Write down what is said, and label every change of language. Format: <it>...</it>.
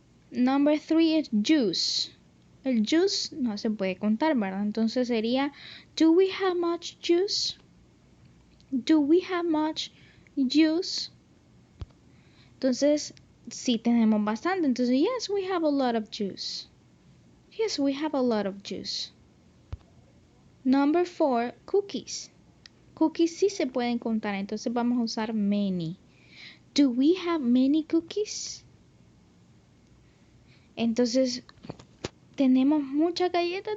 <en>Number 3 es juice.</en> <es>El juice no se puede contar, ¿verdad? Entonces sería,</es> <en>do we have much juice? Do we have much juice?</en> <es>Entonces, sí tenemos bastante.</es> <en>Entonces, yes, we have a lot of juice. Yes, we have a lot of juice. Number 4, cookies.</en> <es>Cookies sí se pueden contar, entonces vamos a usar many.</es> <en>Do we have many cookies?</en> <es>Entonces, ¿tenemos muchas galletas?</es>